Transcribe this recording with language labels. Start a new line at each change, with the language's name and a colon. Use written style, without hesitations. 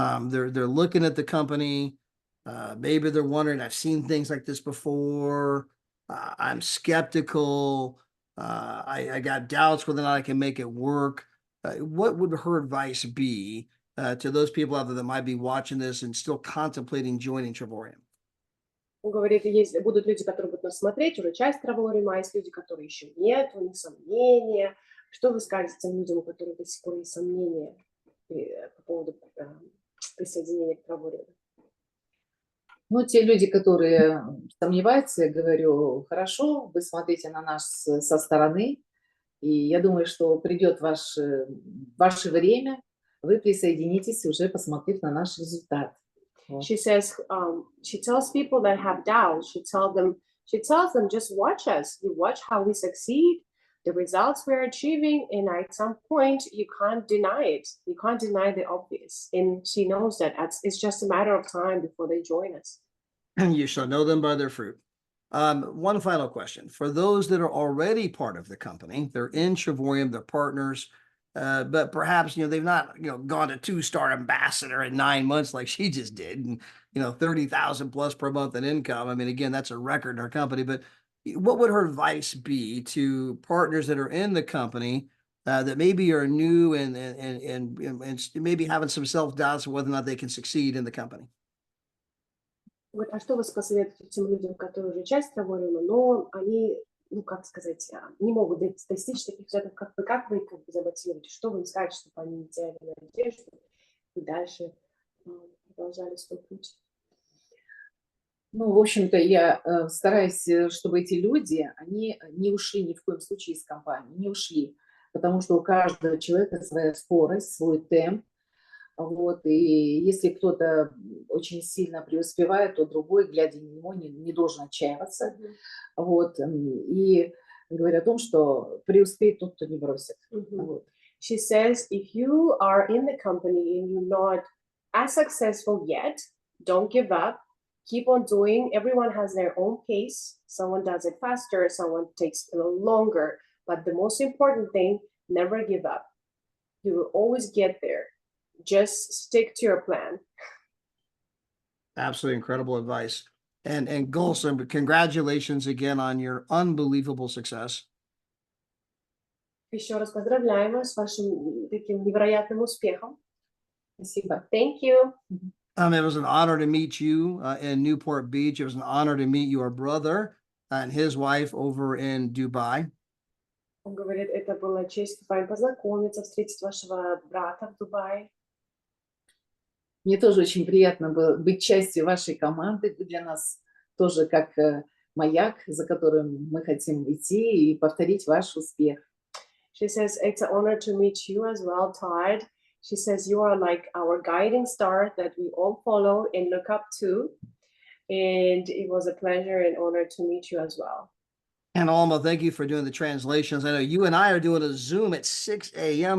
English: They're looking at the company. Maybe they're wondering, I've seen things like this before. I'm skeptical. I got doubts whether or not I can make it work. What would her advice be to those people out there that might be watching this and still contemplating joining Trevorium?
Russian: Он говорит, будут люди, которые будут нас смотреть, уже часть Тревориума, а есть люди, которые еще нет, у них сомнения. Что вы скажете тем людям, у которых до сих пор есть сомнения по поводу присоединения к Тревориуму? Ну, те люди, которые сомневаются, я говорю, хорошо, вы смотрите на нас со стороны, и я думаю, что придет ваше время, вы присоединитесь, уже посмотрев на наш результат.
English: She says, she tells people that have doubts, she tells them, just watch us. You watch how we succeed, the results we're achieving, and at some point you can't deny it. You can't deny the obvious. And she knows that it's just a matter of time before they join us. And you shall know them by their fruit. One final question. For those that are already part of the company, they're in Trevorium, they're partners, but perhaps, they've not, gone to 2-star ambassador in 9 months like she just did, and, 30,000 plus per month in income. I mean, again, that's a record in her company, but what would her advice be to partners that are in the company that maybe are new and maybe having some self-doubts of whether or not they can succeed in the company?
Russian: Вот, а что вы посоветуете тем людям, которые уже часть Равориума, но они, ну, как сказать, не могут достичь таких результатов, как вы как бы замотивируете? Что вы им скажете, чтобы они не теряли надежду и дальше продолжали свой путь? Ну, в общем-то, я стараюсь, чтобы эти люди, они не ушли ни в коем случае из компании, не ушли, потому что у каждого человека своя скорость, свой темп. Вот, и если кто-то очень сильно преуспевает, то другой, глядя на него, не должен отчаиваться. Вот, и говоря о том, что преуспеет тот, кто не бросит. Вот.
English: She says, if you are in the company and you're not as successful yet, don't give up. Keep on doing. Everyone has their own pace. Someone does it faster, someone takes a little longer. But the most important thing, never give up. You will always get there. Just stick to your plan. Absolutely incredible advice. And Gulsum, congratulations again on your unbelievable success.
Russian: Еще раз поздравляем вас с вашим таким невероятным успехом. Спасибо.
English: Thank you. It was an honor to meet you in Newport Beach. It was an honor to meet your brother and his wife over in Dubai.
Russian: Он говорит, это была честь с вами познакомиться, встретить вашего брата в Дубае. Мне тоже очень приятно было быть частью вашей команды. Вы для нас тоже как маяк, за которым мы хотим идти и повторить ваш успех.
English: She says, it's an honor to meet you as well, Todd. She says, you are like our guiding star that we all follow and look up to. And it was a pleasure and honor to meet you as well. And Alma, thank you for doing the translations. I know you and I are doing a Zoom at 6 a.m.